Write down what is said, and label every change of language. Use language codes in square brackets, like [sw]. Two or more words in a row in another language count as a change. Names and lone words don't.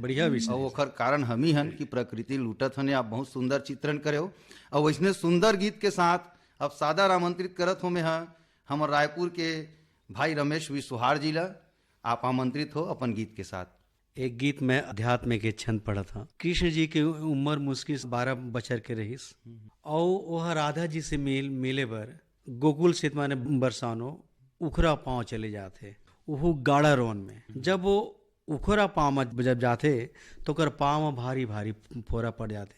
[hne] बढ़िया विषय। और ओकर कारण हम ही हन कि प्रकृति लूटत हन। आप बहुत सुंदर चित्रण करे हो और वैसने सुंदर गीत के साथ अब सादर आमंत्रित करत हो मैं हमारे रायपुर के भाई रमेश विश्वहार जी ला। आप आमंत्रित हो अपन गीत के साथ। एक गीत में अध्यात्म के छंद पढ़ा था। कृष्ण जी की उम्र मुश्किल 12 बचर के रहीस और वह राधा जी से मिले बर गोकुल से माने बरसानो उखरा पांव चले जाते, वो गाड़ा रोन में। जब वो उखरा पाँव में जब जाते तो कर पाँव में भारी भारी फोरा पड़ जाते।